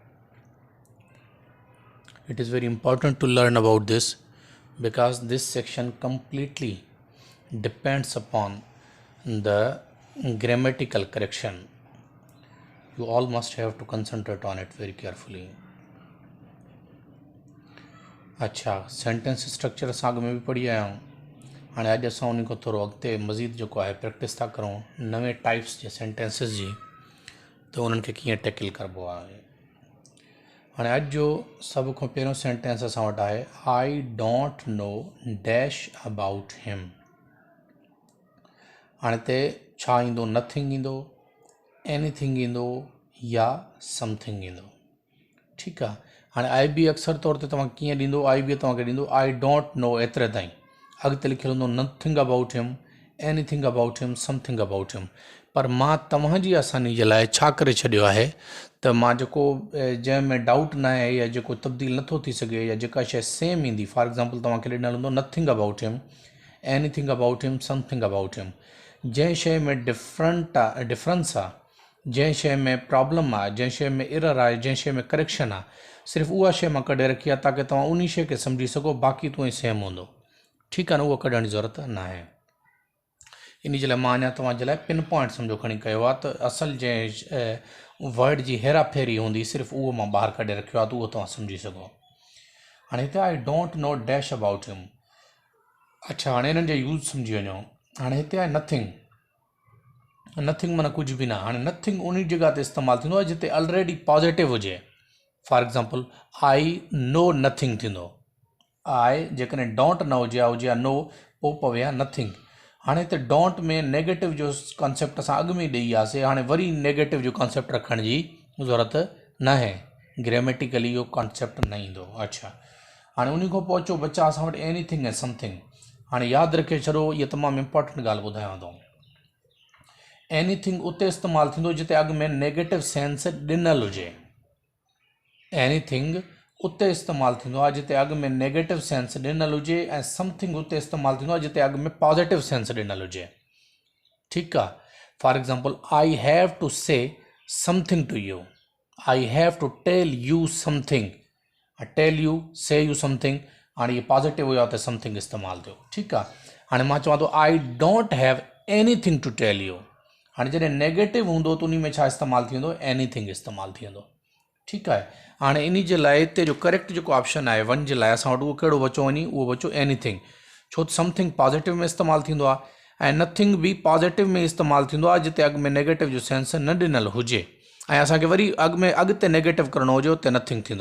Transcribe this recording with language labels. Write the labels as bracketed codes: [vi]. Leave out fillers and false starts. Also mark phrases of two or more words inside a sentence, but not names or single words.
[en] It is very important to learn about this because this section completely depends upon the grammatical correction. You all must have to concentrate on it very carefully. [sd] अच्छा, [en] sentence structure [sd] असां अॻु में बि पढ़ी आया आहियूं। हाणे अॼु असां उन खां थोरो अॻिते मज़ीद जेको आहे प्रैक्टिस था करूं नवे टाइप्स जे सेंटेंसिस जी, त उन्हनि खे कीअं टैकल करबो आहे। हाणे अॼु जो सभ खां पहिरियों सेंटेंस असां वटि आहे [en] I don't know dash about him. [sd] हाणे हिते छा ईंदो? नथिंग ईंदो, एनीथिंग ईंदो या समथिंग ईंदो। ठीकु आहे। हाणे आई बी अक्सर तौर ते तव्हां कीअं ॾींदो? आई बी तव्हांखे ॾींदो [en] I don't know [sd] एतिरे ताईं। अॻिते लिखियलु हूंदो [en] nothing about him, anything about him, something about him. [sd] पर मां तव्हांजी आसानी जे लाइ छा करे छॾियो आहे त मां जेको जंहिंमें डाउट न आहे या जेको तब्दील नथो थी सघे या जेका शइ सेम ईंदी, [en] for example [sd] तव्हांखे ॾिनल हूंदो [en] nothing about him, anything about him, something about him. [sd] जंहिं शइ में डिफरेंस आहे, जंहिं शइ में प्रॉब्लम आहे, जंहिं शइ में एरर आहे, जंहिं शइ में करेक्शन आहे, सिर्फ़ु उहा शइ मां कढे रखी आहे ताकी तव्हां उन शइ खे सम्झी सघो, बाक़ी तूं सेम हूंदो। ठीकु आहे न, उहो कढण जी ज़रूरत न आहे। इन जे लाइ मां अञा तव्हांजे लाइ [en] pin point [sd] सम्झो खणी कयो आहे त असल जंहिं वर्ड जी हेराफेरी हूंदी सिर्फ़ु उहो मां ॿाहिरि कढे रखियो आहे त उहो तव्हां सम्झी सघो। हाणे हिते [en] I don't know dash about him. [sd] अच्छा, हाणे हिननि जा यूज़ सम्झी वञो। हाणे हिते आहे नथिंग। नथिंग माना कुझु बि न। हाणे नथिंग उन जॻह ते इस्तेमालु थींदो आहे जिते [en] already positive [sd] हुजे। [en] for example I know nothing [sd] थींदो। आई जेकॾहिं डोंट न हुजे या नो, पोइ पवे आहे नथिंग। हाणे हिते डोंट में नेगेटिव जो कॉन्सेप्ट असां अॻु में ॾेई वियासीं, हाणे वरी नेगेटिव जो कॉन्सेप्ट रखण जी ज़रूरत न आहे। ग्रामेटिकली इहो कॉन्सेप्ट न ईंदो। अच्छा, हाणे उन खां पोइ अचो बचा असां वटि एनीथिंग ऐं समथिंग। हाणे यादि रखे छॾो, इहा तमामु इम्पॉर्टेंट ॻाल्हि ॿुधायांव थो। एनीथिंग उते इस्तेमालु थींदो जिते अॻु में [en] negative sense [sd] ॾिनल हुजे। एनीथिंग उते इस्तेमालु थींदो आहे जिते अॻु में [en] negative sense [sd] ॾिनल हुजे ऐं समथिंग उते इस्तेमालु थींदो आहे जिते अॻु में [en] positive sense [sd] ॾिनल हुजे। ठीकु आहे। [en] For example I have to say something to you, I have to tell you something. Tell you, say you something. [sd] हाणे इहे पॉज़िटिव हुया त समथिंग इस्तेमालु थियो। ठीकु आहे। हाणे मां चवां थो [en] I don't have anything to tell you. [sd] हाणे जॾहिं नेगेटिव हूंदो त उन में छा इस्तेमालु थी वेंदो? एनीथिंग इस्तेमालु थी वेंदो। ठीकु आहे। हाणे इन जे लाइ हिते जो करेक्ट जेको ऑप्शन आहे 1 जे लाइ असां वटि उहो कहिड़ो बचो वञी? उहो बचो एनीथिंग। छो त समथिंग पॉज़िटिव में इस्तेमालु थींदो आहे ऐं नथिंग बि पॉज़िटिव में इस्तेमालु थींदो आहे जिते अॻु में नेगेटिव जो सेंस न ॾिनल हुजे ऐं असांखे वरी अॻिते नेगेटिव करिणो हुजे उते नथिंग थींदो।